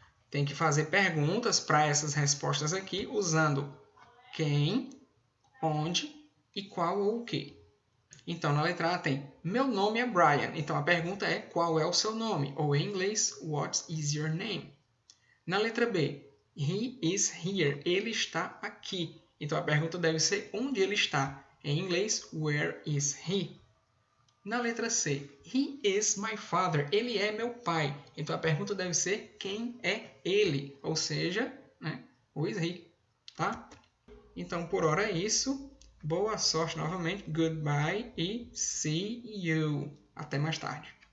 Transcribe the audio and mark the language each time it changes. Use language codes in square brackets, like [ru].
[pt] Tem que fazer perguntas para essas respostas aqui, usando quem, onde e qual ou o que. Então, na letra A tem, meu nome é Brian. Então, a pergunta é, qual é o seu nome? Ou em inglês, [en] what is your name? [pt] Na letra B, [en] he is here. [pt] Ele está aqui. Então, a pergunta deve ser, onde ele está? Em inglês, [en] where is he? [pt] Na letra C, [en] he is my father. [pt] Ele é meu pai. Então, a pergunta deve ser, quem é ele? Ou seja, né, [en] who is he? [pt] Tá? Então, por hora é isso. Boa sorte novamente. [en] Goodbye [pt] e [en] see you. [pt] Até mais tarde.